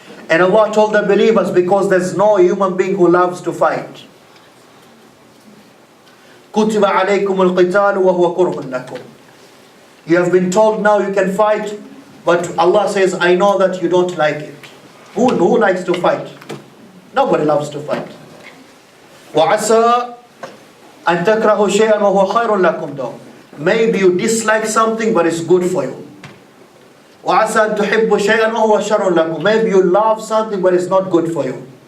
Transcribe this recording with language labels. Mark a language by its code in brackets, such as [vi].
[en] And Allah told the believers, because there's no human being who loves to fight. [ar] كُتِبَ عَلَيْكُمُ الْقِتَالُ وَهُوَ كُرْهٌ لَكُمْ. [en] You have been told now you can fight, but Allah says, I know that you don't like it. Who likes to fight? Nobody loves to fight. [ar] وَعَسَىٰ أَن تَكْرَهُ شَيْئًا وَهُوَ خَيْرٌ لَكُمْ [en] though. Maybe you dislike something, but it's good for you. [ar] وَعَسَىٰ أَن تُحِبُّ شَيْئًا وَهُوَ شَرٌ لَكُمْ. [en] Maybe you love something, but it's not good for you.